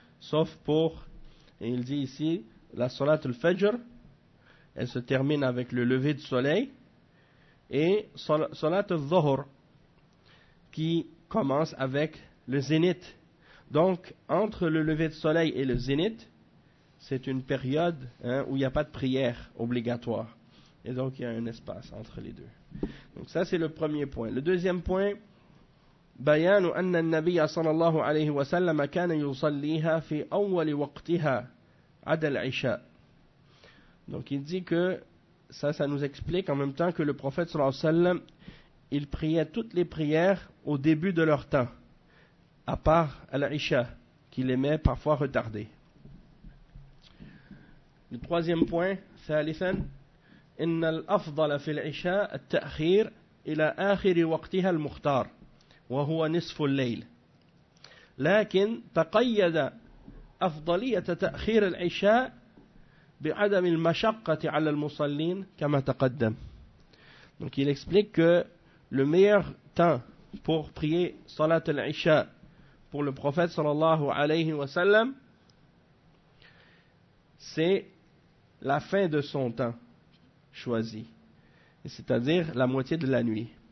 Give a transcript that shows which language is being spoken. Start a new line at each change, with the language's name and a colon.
French: Sauf pour, et il dit ici, la salat al-fajr, elle se termine avec le lever du soleil et Salat al-Dhuhr qui commence avec le zénith. Donc, entre le lever du soleil et le zénith, c'est une période où il n'y a pas de prière obligatoire. Et donc, il y a un espace entre les deux. Donc, ça, c'est le premier point. Le deuxième point,
Arabic: بيان أن النبي صلى الله عليه وسلم كان يصليها في أول وقتها عدا العشاء.
French: Donc il dit que ça nous explique en même temps que le prophète sallallahu alayhi wa sallam, il priait toutes les prières au début de leur temps, à part al-Isha, qu'il aimait parfois retarder. Le troisième point,
Arabic: ثالثاً, إن الأفضل في العشاء التأخير إلى آخر وقتها المختار وهو نصف الليل. لكن تقيد أفضلية تأخير العشاء بعدم المشقة على المصلين كما تقدم.
French: Donc il explique que le meilleur temps pour prier salat al-isha pour le prophète sallallahu alayhi wa sallam, c'est la fin de son temps choisi, c'est-à-dire la moitié de la nuit.